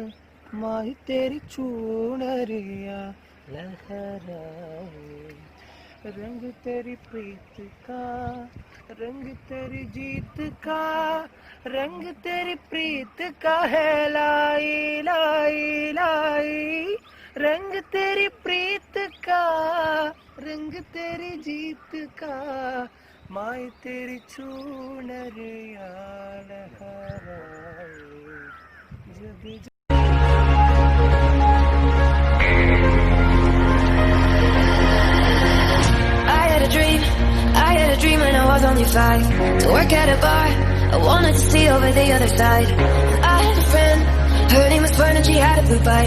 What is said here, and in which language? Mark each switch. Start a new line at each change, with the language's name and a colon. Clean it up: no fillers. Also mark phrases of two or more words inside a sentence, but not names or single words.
Hindi: माई तेरी चूनरिया लहराए, रंग तेरी प्रीत का, रंग तेरी जीत का, रंग तेरी प्रीत का है लाई लाई लाई. रंग तेरी प्रीत का, रंग तेरी जीत का, माई तेरी चूनरिया लहराए. जब
English: I had a dream when I was only 5, to work at a bar. I wanted to see over the other side. I had a friend, her name was Fern and she had a blue bike.